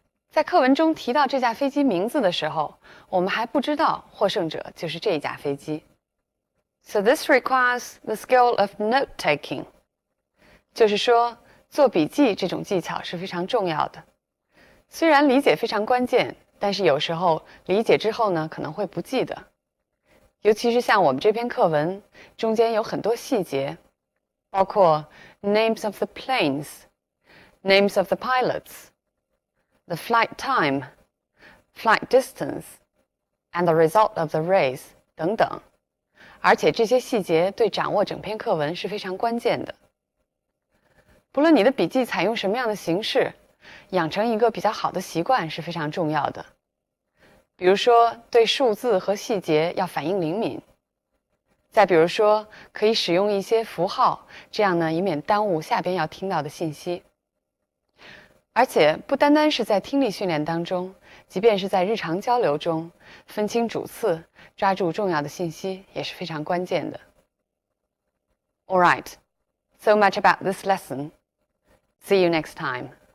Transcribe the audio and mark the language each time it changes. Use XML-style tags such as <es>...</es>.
<zh>在课文中提到这架飞机名字的时候，我们还不知道获胜者就是这架飞机。</zh> <en>So this requires the skill of note-taking.</en> <zh>就是说，做笔记这种技巧是非常重要的。虽然理解非常关键，但是有时候理解之后呢，可能会不记得。尤其是像我们这篇课文中间有很多细节，包括</zh> <en>names of the planes, names of the pilots, the flight time, flight distance, and the result of the race</en> <zh>等等。而且这些细节对掌握整篇课文是非常关键的。不论你的笔记采用什么样的形式，养成一个比较好的习惯是非常重要的。比如说，对数字和细节要反应灵敏。再比如说，可以使用一些符号，这样呢，以免耽误下边要听到的信息。而且，不单单是在听力训练当中，即便是在日常交流中，分清主次，抓住重要的信息也是非常关键的。</zh> <en>All right, so much about this lesson. See you next time.</en>